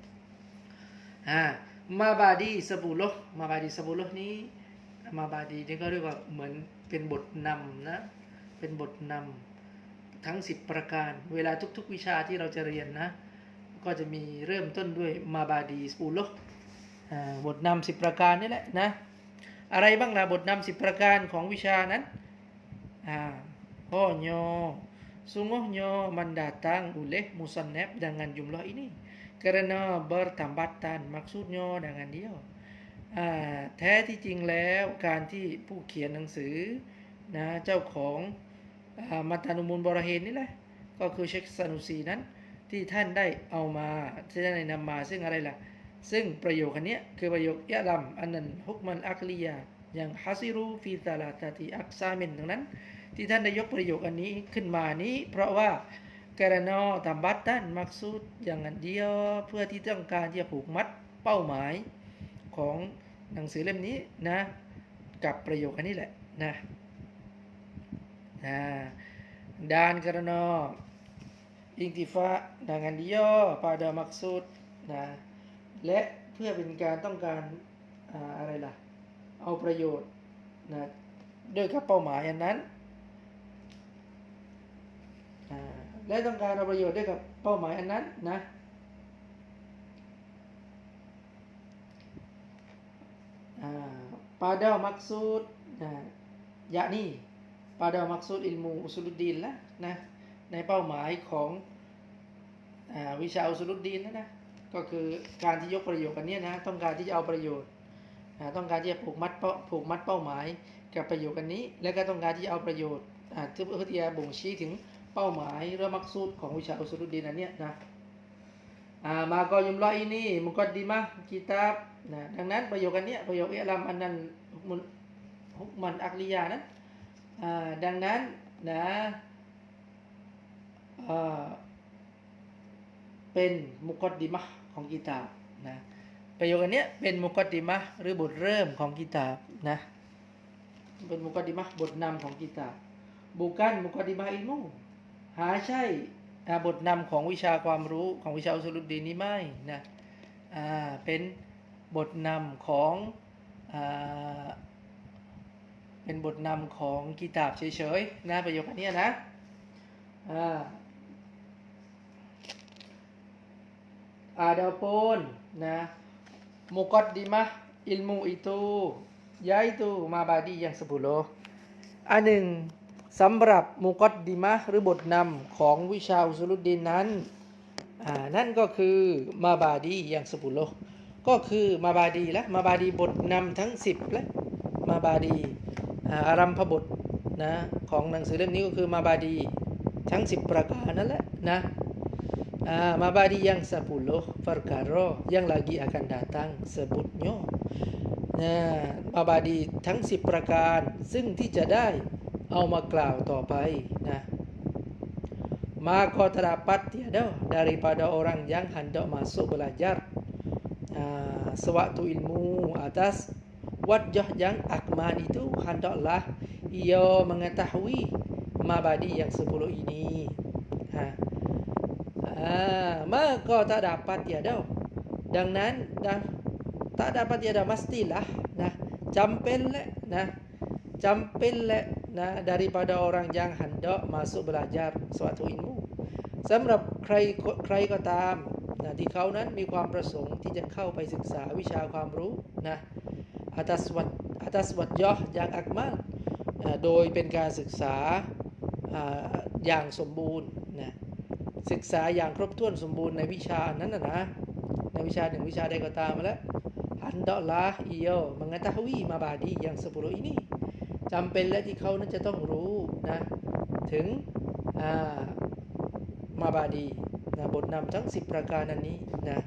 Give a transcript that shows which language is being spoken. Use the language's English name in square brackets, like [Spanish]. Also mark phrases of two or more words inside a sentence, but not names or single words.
[Thai] มาบาดีสบูโลมาบาดีสบูโลนี้มาบาดีนี่ก็เรียกว่าเหมือนเป็นบทนำนะเป็นบทนำทั้ง10ประการเวลาทุกๆวิชาที่เราจะเรียนนะก็จะมีเริ่มต้นด้วยมาบาดีสบูโลบทนำ10ประการนี่แหละนะอะไรบ้างล่ะบทนำ10ประการของวิชานั้น [Malay] sungguhnya mendatang oleh musannaf dengan jumlah ini karena bertambatan maksudnya dengan dia [Thai] แท้ที่จริงแล้วการที่ผู้เขียนหนังสือนะเจ้าของมัตานุมูลบรเฮนนี่แหละก็คือเชคซานุซีนั้น ที่ท่านได้เอามาที่ท่านได้นำมาซึ่งอะไรล่ะซึ่งประโยคนี้คือประโยคยะลัมอันนั้นฮุกมันอักลียะอย่างฮัซิรูฟีตาลาตาติอักซามินดังนั้นที่ท่านได้ยกประโยคอันนี้ขึ้นมานี้เพราะว่าการนอตัมบัตตันมักซูดอย่างนั้นเดียวเพื่อที่ต้องการที่จะผูกมัดเป้าหมายของหนังสือเล่มนี้นะกับประโยคอันนี้แหละนะ [Malay] dan karena intifa dengan dia pada maksud [Thai] นะและเพื่อเป็นการต้องการอะไรล่ะเอาประโยชน์นะด้วยกับเป้าหมายอันนั้นและต้องการเอาประโยชน์ด้วยกับเป้าหมายอันนั้นนะ [Malay] pada maksud yakni pada maksud ilmu usuluddin lah [Thai] นะในเป้าหมายของวิชาอุซูลุดดีนนะก็คือการ ที่ยกประโยชน์กันเนี้ยนะต้องการที่จะเอาประโยชน์ต้องการที่จะผูกมัดเป้าหมายกับประโยชน์กันนี้แล้วก็ต้องการที่จะเอาประโยชน์เพื่อที่จะบ่งชี้ถึงเป้าหมายหรือมักซูดของวิชาอุซูลุดดีนอันเนี้ยนะ [Malay] maka jumlah ini muqaddimah kitab [Thai] ดังนั้นประโยคอันเนี้ยประโยคอิลัมอันนั้นฮุกมันอักลิยานั้นดังนั้นนะ เป็นมุกัดดิมะห์ของกิตาบนะประโยคอันเนี้ยเป็นมุกัดดิมะห์หรือบทเริ่มของกิตาบนะเป็นมุกัดดิมะห์บทนำของกิตาบบุกันมุกัดดิมะห์อิลมูหาใช่บทนำของวิชาความรู้ของวิชาอุซูลุดดีนนี้ไม่นะเป็นบทนำของ เป็นบทนำของกิตาบเฉยๆนะประโยคนี้นะ [Malay] adapun nah muqaddimah ilmu itu yaitu mabadi yang 10 [Thai] อันหนึ่งสำหรับมุกัดดิมะห์หรือบท นำของวิชาอุซูลุดดีนนั้นนั่นก็คือมาบาดีอย่าง10ก็คือมาบาดีและมาบาดีบ ทนำทั้ง10และมาบาดีอารัมพบทนะของหนังสือเล่มนี้ก็คือมาบาดีทั้ง10ประการนั่นแหละนะ [Malay] mabadi yang 10 perkara yang lagi akan datang sebutnya mabadi [Thai] ทั้ง10ประการซึ่งที่จะได้เอามากล่าวต่อไปนะ [Malay] maka terdapat tiada daripada orang yang hendak masuk belajar sewaktu ilmu atas wajah yang akmal itu hendaklah ia mengetahui mabadi yang 10 ini maka tak dapat tiada [Thai] ดังนั้นนะ [Malay] tak dapat tiada mestilah nah jambel nah jambel nah daripada orang yang hendak masuk belajar suatu ilmu สำหรับใค [Thai] รก็ตามนะที่เขานั้นมีความประสงค์ที่จะเข้าไปศึกษาวิชาความรู้ นะ [Malay] atas wajah yang akmal [Thai] โดยเป็นการศึกษาอย่างสมบูรณ์นะศึกษาอย่างครบถ้วนสมบูรณ์ในวิชานั้นนะในวิชาหนึ่งวิชาใดก็ตามมาแล้ว [Malay] hendaklah ia mengetahui mabadi yang 10 ini [Thai] จำเป็นและที่เขานั้นจะต้องรู้นะถึงมาบาดีนะบทนำทั้ง10ประการนั้นนี้นะ